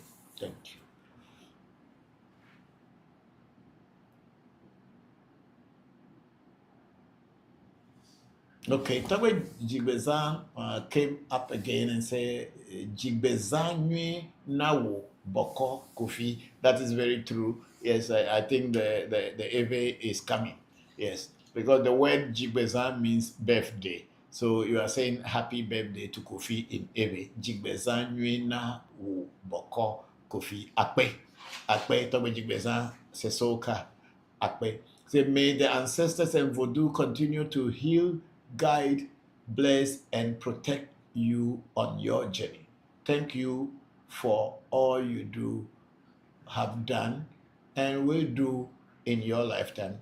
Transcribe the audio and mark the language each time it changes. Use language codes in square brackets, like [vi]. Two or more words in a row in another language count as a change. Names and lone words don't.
[en] Thank you. Okay, Tabe Jigbezan came up again and said, [ee] Jigbezan Nawo Bokor Kofi. [en] That is very true. Yes, I think the Ewe is coming. Yes, because the word Jigbezan means birthday. So you are saying happy birthday to Kofi in Ewe. [ee] Jigbezan Nawo Bokor Kofi. Akpe. Akpe Tabe Jigbezan Sesoka. Akpe. [en] Say, may the ancestors and Voodoo continue to heal, guide, bless, and protect you on your journey. Thank you for all you have done, and will do in your lifetime.